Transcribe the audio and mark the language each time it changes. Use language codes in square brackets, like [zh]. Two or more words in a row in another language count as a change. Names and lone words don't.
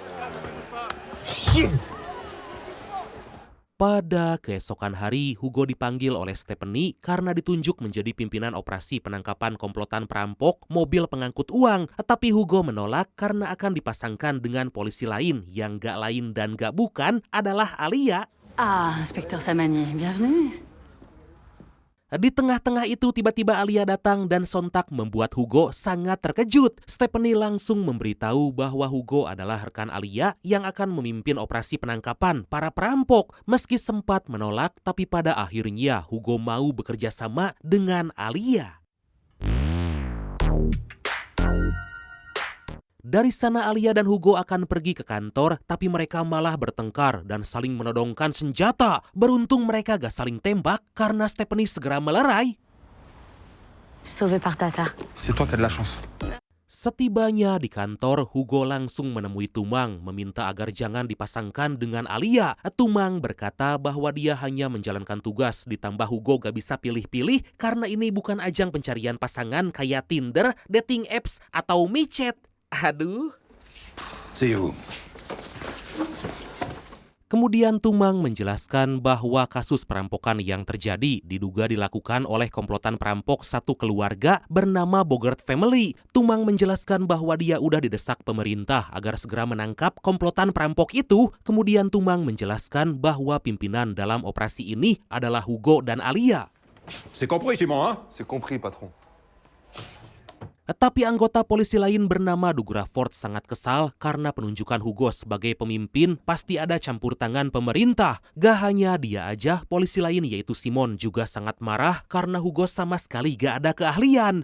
[id] Pada keesokan hari, Hugo dipanggil oleh Stephanie karena ditunjuk menjadi pimpinan operasi penangkapan komplotan perampok mobil pengangkut uang. Tapi Hugo menolak karena akan dipasangkan dengan polisi lain yang gak lain dan gak bukan adalah Alia. [fr] Inspecteur Samani, bienvenue. [id] Di tengah-tengah itu tiba-tiba Alia datang dan sontak membuat Hugo sangat terkejut. Stephanie langsung memberitahu bahwa Hugo adalah rekan Alia yang akan memimpin operasi penangkapan para perampok. Meski sempat menolak, tapi pada akhirnya Hugo mau bekerja sama dengan Alia. Dari sana Alia dan Hugo akan pergi ke kantor, tapi mereka malah bertengkar dan saling menodongkan senjata. Beruntung mereka gak saling tembak karena Stephanie segera melerai. [fr] Sauvé par Tata. C'est toi qui as de la chance. [id] Setibanya di kantor, Hugo langsung menemui Tumang meminta agar jangan dipasangkan dengan Alia. Tumang berkata bahwa dia hanya menjalankan tugas, ditambah Hugo gak bisa pilih-pilih karena ini bukan ajang pencarian pasangan kayak Tinder, [en] dating apps, [id] atau micet. Aduh. [fr] C'est où? [id] Kemudian Tumang menjelaskan bahwa kasus perampokan yang terjadi diduga dilakukan oleh komplotan perampok satu keluarga bernama Bogert Family. Tumang menjelaskan bahwa dia udah didesak pemerintah agar segera menangkap komplotan perampok itu. Kemudian Tumang menjelaskan bahwa pimpinan dalam operasi ini adalah Hugo dan Alia. [fr] C'est compris, Simon, hein? C'est compris, patron. [id] Tapi anggota polisi lain bernama Doug Rafford sangat kesal karena penunjukan Hugo sebagai pemimpin pasti ada campur tangan pemerintah. Gak hanya dia aja, polisi lain yaitu Simon juga sangat marah karena Hugo sama sekali gak ada keahlian.